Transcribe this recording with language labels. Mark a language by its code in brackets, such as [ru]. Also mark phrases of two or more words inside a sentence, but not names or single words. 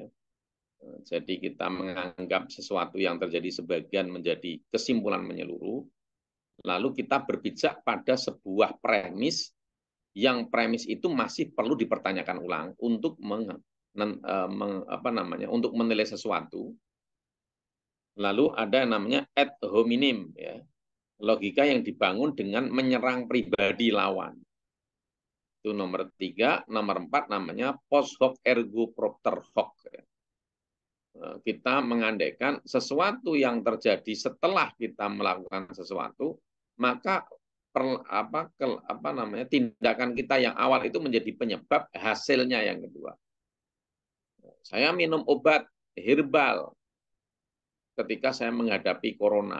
[id] Jadi kita menganggap sesuatu yang terjadi sebagian menjadi kesimpulan menyeluruh. Lalu kita berpijak pada sebuah premis yang premis itu masih perlu dipertanyakan ulang untuk untuk menilai sesuatu. Lalu ada yang namanya [la] ad hominem [id] ya. Logika yang dibangun dengan menyerang pribadi lawan. Itu nomor 3. Nomor 4 namanya [la] post hoc ergo propter hoc. [id] Kita mengandaikan sesuatu yang terjadi setelah kita melakukan sesuatu, maka tindakan kita yang awal itu menjadi penyebab hasilnya yang kedua. Saya minum obat herbal ketika saya menghadapi corona.